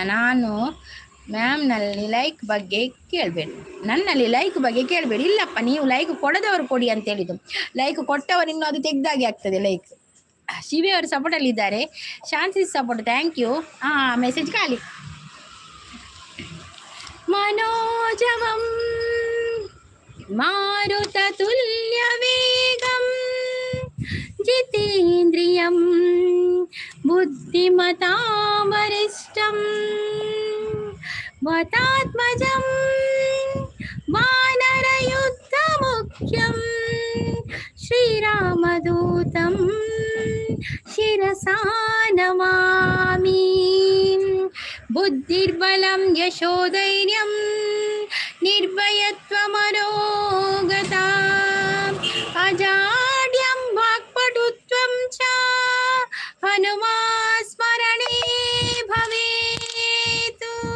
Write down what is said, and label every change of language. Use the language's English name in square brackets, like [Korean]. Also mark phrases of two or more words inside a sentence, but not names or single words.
[Kannada] ನಾನು ಮ್ಯಾಮ್ನಲ್ಲಿ ಲೈಕ್ ಬಗ್ಗೆ ಕೇಳಬೇಡಿ, ನನ್ನಲ್ಲಿ ಲೈಕ್ ಬಗ್ಗೆ ಕೇಳಬೇಡಿ. ಇಲ್ಲಪ್ಪ, ನೀವು ಲೈಕ್ ಕೊಡದವರು ಕೊಡಿ ಅಂತ ಹೇಳಿದ್ದು, ಲೈಕ್ ಕೊಟ್ಟವರು ಇನ್ನೂ ಅದು ತೆಗ್ದಾಗಿ ಆಗ್ತದೆ ಲೈಕ್. ಶಿವಿ ಅವರು ಸಪೋರ್ಟಲ್ಲಿದ್ದಾರೆ. ಶಾನ್ಸಿಸ್ ಸಪೋರ್ಟ್, [English] thank you. [Kannada] ಮೆಸೇಜ್ ಖಾಲಿ. [Sanskrit] മനോജവം മാരുതതുല്യവേഗം ജിതേന്ദ്രിയം ബുദ്ധിമതാം വരിഷ്ഠം വതാത്മജം വാനരയുദ്ധമുഖ്യം ശ്രീരാമദൂതം ശിരസാ നമാമി. ಬುದ್ಧಿರ್ಬಲಂ ಯಶೋಧೈರ್ಯಂ ನಿರ್ಭಯತ್ವಮರೋಗತಾ ಅಜಾಡ್ಯಂ ವಾಕ್ಪಟುತ್ವಂ ಚ ಹನುಮಾನ್ ಸ್ಮರಣೆ ಭವೇತು.